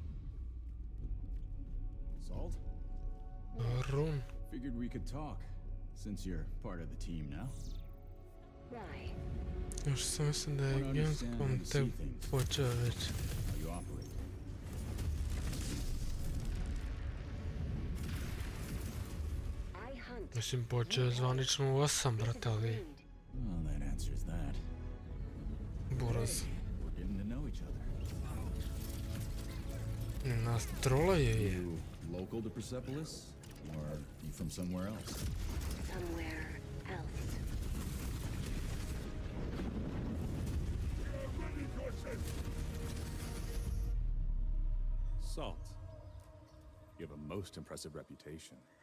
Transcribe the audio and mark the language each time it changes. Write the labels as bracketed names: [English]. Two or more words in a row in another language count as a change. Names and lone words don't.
[English] Salt? Run. Figured we could talk. Since you're part of the team now. Why? [Serbian] Još sam mislim da je Gamescom tek počeo već. [English] How you operate. [Serbian] Mislim, počeo je zvanično u 8, brate, ali... [English] Well, that answers that. [Serbian] Buraz. [English] We're getting to know each other. [Serbian] Nas trolaju je. [English] You local to Persepolis? Or you from somewhere else? Somewhere else. Salt. You have a most impressive reputation.